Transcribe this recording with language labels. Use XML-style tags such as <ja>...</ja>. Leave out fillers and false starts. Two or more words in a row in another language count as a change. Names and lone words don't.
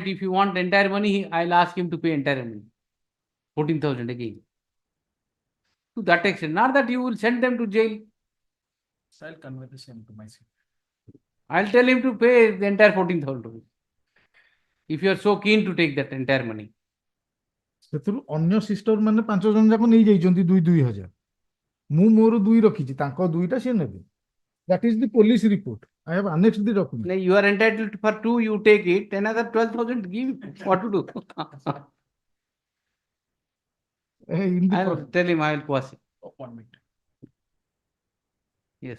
<en>If you want entire money, I'll ask him to pay entire money. 14,000 again. To that extent, not that you will send them to jail. So I'll convey the same to my senior. I'll tell him to pay the entire 14,000 rupees. If you are so keen to take that entire money.</en> <or>ସେଥିରୁ ଅନ୍ୟ ସିଷ୍ଟର ମାନେ 5 ଜଣ ଯାକ ନେଇ ଯାଇଛନ୍ତି 2,000 ମୁଁ ମୋର 2 ରଖିଛି ତାଙ୍କ 2ଟା ସେ ନେବେ</or> <en>that is the police report. I have annexed the document. You are entitled for 2, you take it, another 12,000 give. What to do? I'll tell him I will quash it. 1 minute. Yes.</en>